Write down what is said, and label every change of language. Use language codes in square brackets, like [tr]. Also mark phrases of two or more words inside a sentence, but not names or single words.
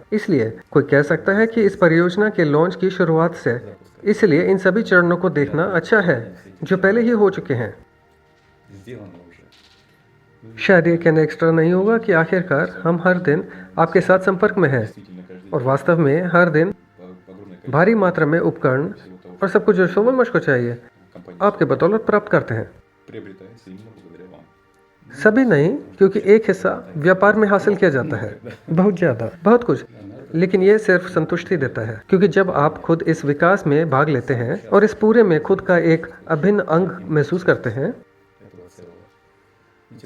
[hi] इसलिए कोई कह सकता है कि इस परियोजना के लॉन्च की शुरुआत से, इसलिए इन सभी चरणों को देखना अच्छा है जो पहले ही हो चुके हैं। [ru] Сделано уже. [hi] शायद ये कहना एक्स्ट्रा नहीं होगा कि आखिरकार हम हर दिन आपके साथ संपर्क में हैं, और वास्तव में हर दिन भारी मात्रा में उपकरण और सब कुछ जो सोवलमश को चाहिए आपके बदौलत प्राप्त करते हैं। [ru] приобретается именно благодаря вам. [hi] सभी नहीं, क्योंकि एक हिस्सा व्यापार में हासिल किया जाता है, बहुत ज़्यादा, बहुत कुछ, लेकिन ये सिर्फ संतुष्टि देता है, क्योंकि जब आप खुद इस विकास में भाग लेते हैं और इस पूरे में खुद का एक अभिन्न अंग महसूस करते हैं, [ru] Этого целого.